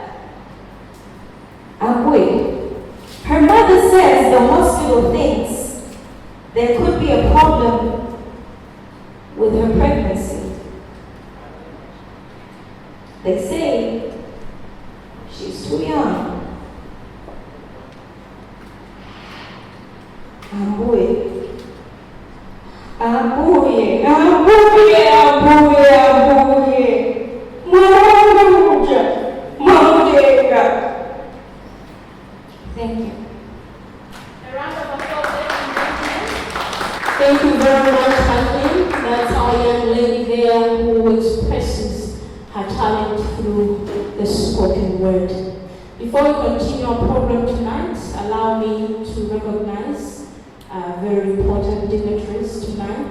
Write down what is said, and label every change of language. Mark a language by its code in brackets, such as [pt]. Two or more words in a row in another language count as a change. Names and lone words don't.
[en] Ambuye, her mother says the hospital thinks there could be a problem with her pregnancy. They say she's too young. [ny] Ambuye. Ambuye, ambuye, ambuye, ambuye. Mwamuja, mwamuteka. [en] Thank you. A round of applause, ladies and gentlemen. Thank you very much, Kathleen. That's our young lady there who expresses her talent through the spoken word. Before we continue our program tonight, allow me to recognize very important dignitaries tonight.